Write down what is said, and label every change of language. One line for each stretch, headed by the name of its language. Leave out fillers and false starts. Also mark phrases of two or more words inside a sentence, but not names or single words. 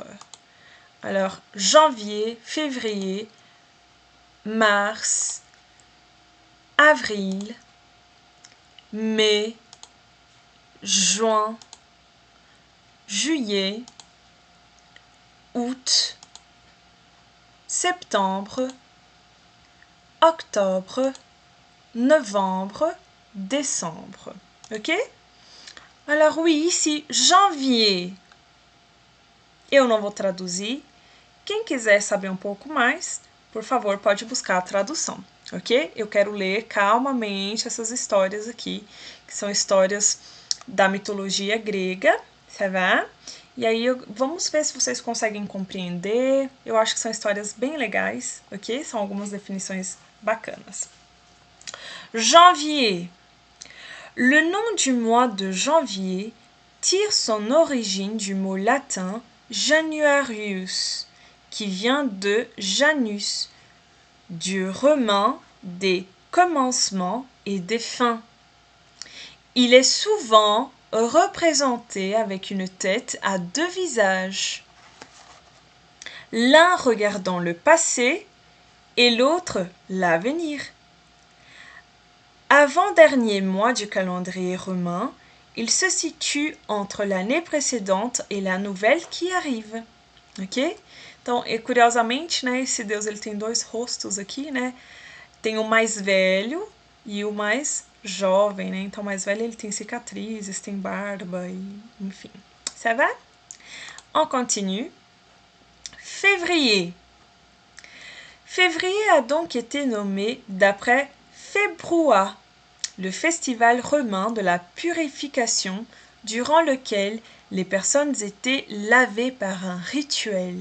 French: Alors, janvier, février, mars, avril, mai, juin, juillet, août, septembre, octobre, novembre, décembre. Ok? Alors oui, ici, janvier.
Portuguese: Eu não vou traduzir. Quem quiser saber um pouco mais, por favor, pode buscar a tradução, ok? Eu quero ler calmamente essas histórias aqui, que são histórias da mitologia grega,
French: ça va?
Portuguese: E aí, vamos ver se vocês conseguem compreender. Eu acho que são histórias bem legais, ok? São algumas definições bacanas. Janvier.
French: Le nom du mois de janvier tire son origine du mot latin Januarius, qui vient de Janus, dieu romain des commencements et des fins. Il est souvent représenté avec une tête à deux visages, l'un regardant le passé et l'autre l'avenir. Avant-dernier mois du calendrier romain, il se situe entre l'année précédente e la nouvelle qui arrive. Ok?
Portuguese: Então, curiosamente, né, esse deus ele tem dois rostos aqui, né? Tem o mais velho e o mais jovem, né? Então, o mais velho ele tem cicatrizes, tem barba, e, enfim.
French: Ça va? On continue. Février. Février a donc été nommé d'après Februar, le festival romain de la purification durant lequel les personnes étaient lavées par un rituel.